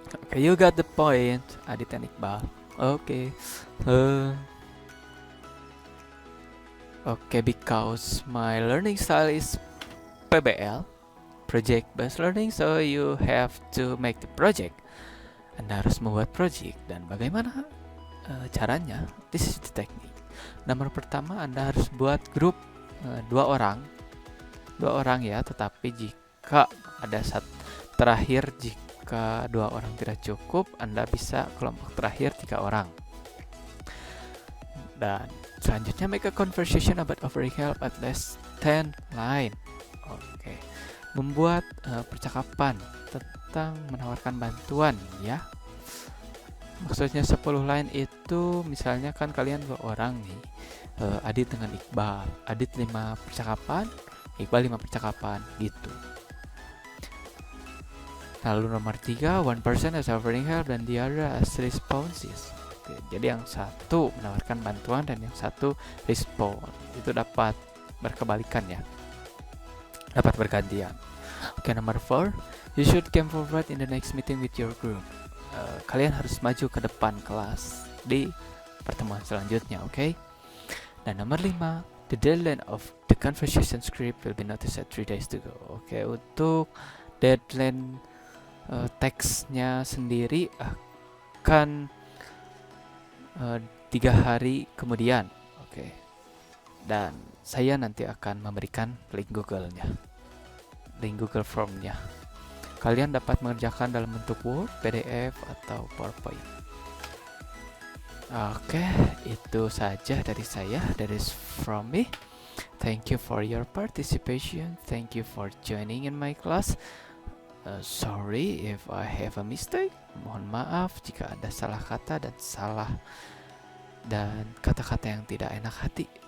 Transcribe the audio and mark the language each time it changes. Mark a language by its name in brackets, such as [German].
[English] Okay, you got the point, Adit and Iqbal. Okay. Okay, because my learning style is PBL, project-based learning, so you have to make the project. [Indonesian] Anda harus membuat project, dan bagaimana caranya? [English] This is the technique. [Indonesian] Nomor pertama, Anda harus buat grup 2 orang ya. Tetapi jika ada terakhir, jika 2 orang tidak cukup, Anda bisa kelompok terakhir 3 orang. Dan selanjutnya, [English] make a conversation about offering help at least 10 line. [Indonesian] Oke. Membuat percakapan tentang menawarkan bantuan ya. Maksudnya 10 line itu misalnya kan kalian 2 orang nih. Adit dengan Iqbal. Adit 5 percakapan, Iqbal 5 percakapan gitu. Lalu nomor 3, [English] one person is offering help dan the other has responses. [Indonesian] Oke, jadi yang satu menawarkan bantuan dan yang satu respon. Itu dapat berkebalikan ya. Dapat bergantian. [English] Oke, [Indonesian] nomor 4, [English] you should come forward in the next meeting with your group. [Indonesian] Kalian harus maju ke depan kelas di pertemuan selanjutnya, oke? Dan nomor 5, [English] the deadline of the conversation script will be noticed at 3 days to go. [Indonesian] Oke, untuk deadline teksnya sendiri akan 3 hari kemudian. Oke. Dan saya nanti akan memberikan link Google-nya. link Google Form-nya. Kalian dapat mengerjakan dalam bentuk Word, PDF, atau PowerPoint. Oke, itu saja dari saya. [English] That is from me. Thank you for your participation. Thank you for joining in my class. Sorry if I have a mistake. [Indonesian] Mohon maaf jika ada salah kata dan kata-kata yang tidak enak hati.